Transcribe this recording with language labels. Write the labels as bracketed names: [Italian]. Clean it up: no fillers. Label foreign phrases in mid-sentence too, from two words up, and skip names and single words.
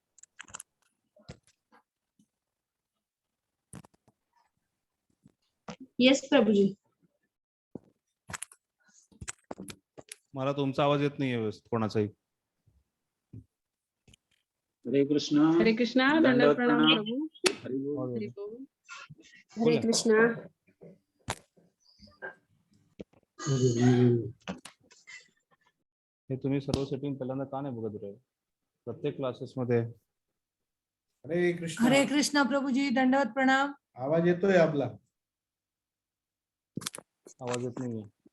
[Marathi] येस प्रभूजी. मला तुमचा आवाज येत नाहीये व्यवस्थित कोणाचाही. हरे कृष्णा दंडवत प्रणाम प्रभू. हरि बोल. हरे कृष्णा. हे तुम्ही सर्व सेटिंग पहिल्यांदा का नाही बघत रे? प्रत्येक क्लासेस मध्ये हरे कृष्ण. हरे कृष्ण प्रभुजी, दंडवत प्रणाम. आवाज येतोय आपला? आवाज येत नाहीये.